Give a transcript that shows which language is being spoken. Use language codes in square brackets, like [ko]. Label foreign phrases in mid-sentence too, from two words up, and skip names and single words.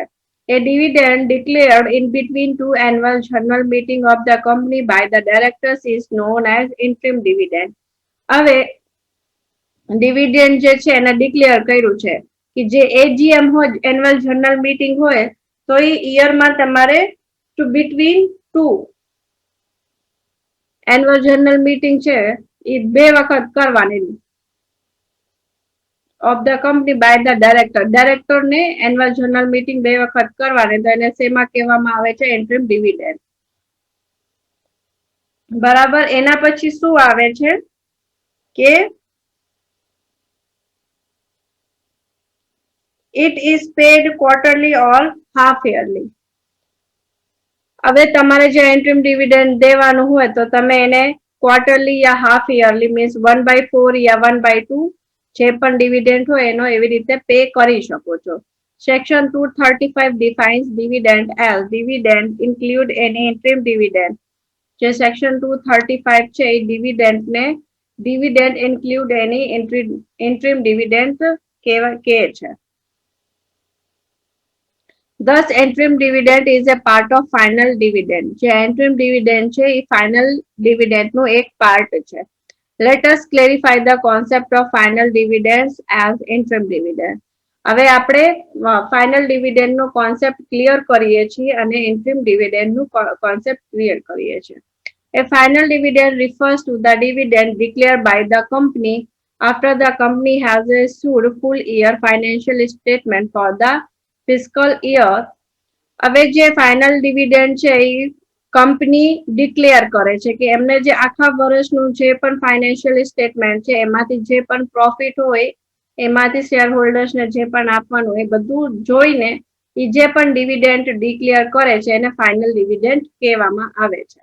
[en] A dividend declared in between two annual general meeting of the company by the directors is known as interim dividend. [gu] હવે ડિવિડન્ડ જે છે એને ડિક્લેર કર્યું છે કે જે એજીએમ હોય [en] annual general meeting [gu] હોય તો એ યરમાં તમારે [en] two between two annual general meeting [gu] છે એ બે વખત કરવાની [en] of the company by the director [gu] ને [en] annual general meeting [gu] બે વખત કરવાની તો એને શેમાં કહેવામાં આવે છે [en] interim dividend. [gu] બરાબર. એના પછી શું આવે છે કે [en] it is paid quarterly or half yearly. [gu] હવે તમારે જે [en] interim dividend [gu] દેવાનું હોય તો તમે એને ક્વાર્ટરલી યા [en] half yearly means [gu] 1/4 યા 1/2 જે પણ ડિવિડન્ડ હોય એનો એવી રીતે પે કરી શકો છો. [en] સેક્શન 235 defines dividend as dividend include any interim dividend. [gu] જે સેક્શન 235 છે એ ડિવિડન્ડ ને [en] dividend include any interim dividend [gu] કહે છે. [en] Thus, interim dividend is a part of final dividend. [gu] જે [en] interim dividend [gu] છે એ [en] final dividend [gu] નું એક part છે. [en] Let us clarify the concept of final dividends as interim dividend. [gu] હવે આપણે [en] final dividend [gu] નો [en] concept clear [gu] કરીએ છીએ અને [en] interim dividend [gu] નું [en] concept clear [gu] કરીએ છીએ. [en] A final dividend refers to the dividend declared by the company after the company has issued full year financial statement for the fiscal year. [gu] હવે જે [en] final dividend [gu] છે એ કંપની ડિક્લેર કરે છે કે એમને જે આખા વર્ષનું જે પણ [en] financial statement [gu] છે એમાંથી જે પણ પ્રોફિટ હોય એમાંથી [en] share holdersને [gu] જે પણ આપવાનું એ બધું જોઈને એ જે પણ ડિવિડન્ડ ડિક્લેર કરે છે એને [en] final dividend [gu] કહેવામાં આવે છે.